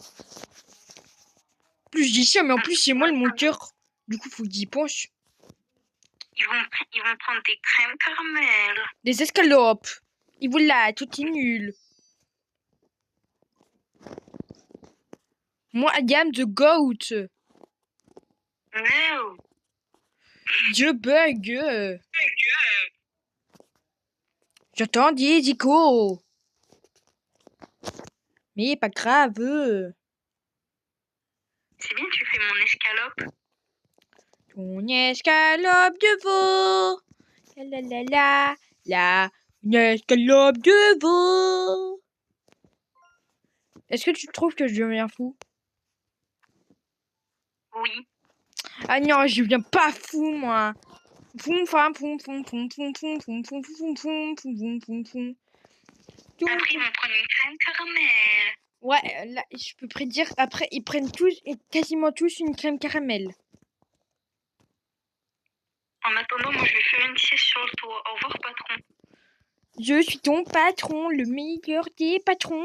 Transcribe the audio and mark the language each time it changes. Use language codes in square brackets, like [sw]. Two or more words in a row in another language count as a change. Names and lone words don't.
[fr] Plus je dis ça, mais en plus, c'est moi le monteur. Du coup, faut que j'y pense. Ils vont prendre des crèmes caramel. Des escalopes. Et voilà, tout est nul. Moi, [en] I am the goat. No. [fr] Je bug. J'entends des échos. Mais pas grave. C'est bien, tu fais mon escalope. Ton escalope de veau. La la la la. Une escalope de veau. Est-ce que tu trouves que je deviens fou? Oui. Ah non, je deviens pas fou, moi. Foum fam foum foum foum foum foum foum foum foum foum foum foum foum. Après, ils vont prendre une crème caramel. Ouais, là, je peux prédire. Après, ils prennent tous, quasiment tous, une crème caramel. En attendant, moi, je vais faire une sieste sur le toit. Au revoir, patron. Je suis ton patron, le meilleur des patrons.